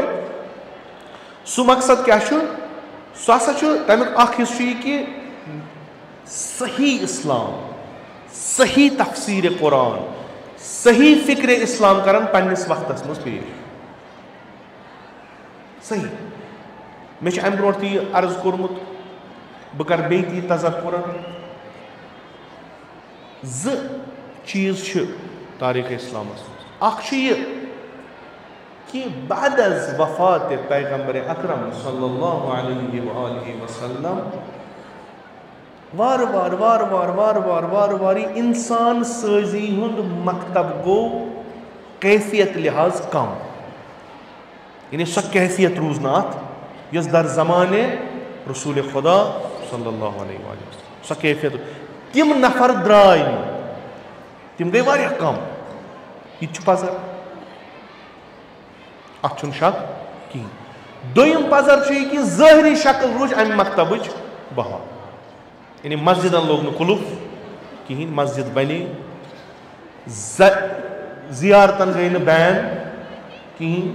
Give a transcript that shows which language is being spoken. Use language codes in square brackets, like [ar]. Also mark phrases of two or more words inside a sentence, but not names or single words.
[ks] سُہ مقصد کیٛاہ چھُ سُہ ہسا چھُ تمیُک اکھ حصہٕ چھُ یہِ کہِ صحیح اسلام صحیح تفسیٖرِ قرآن صحیح فکرِ اسلام کرن پننس وقتس منٛز پیش. صحیح مےٚ چھُ امہِ برونٛٹھ تہِ یہِ عرض کوٚرمُت بہٕ کرٕ بیٚیہِ تہِ یہِ تذکُرن 2 چیٖز چھِ تاریٖخ اسلامس منٛز. اکھ چھُ یہِ کہ [fa] بعد از وفات پیغمبر اکرم [ar] صلی اللہ علیہ وآلہ وسلم [ks] وار انسان سٲزی ہُنٛد مکتب گوٚو کیفیت لحاظ کم یعنی سۄ کیفیت روٗز نہٕ اتھ یۄس [fa] در زمانے رسول خدا [ar] صلی اللہ علیہ وآلہ وسلم [ks] سۄ کیفیت تِم نفر درٛاے نہٕ تِم گٔے واریاہ کم. یہِ تہِ چھُ پزر اتھ چھُنہٕ شک کِہینۍ. دوٚیِم پزر چھُ یہِ کہِ ظٲہری شکل روٗز امہِ مکتبٕچ بحال یعنی مسجدن لوگ نہٕ قُلُف کِہینۍ مسجد بنے زیارتن گٔے نہٕ بین کِہینۍ.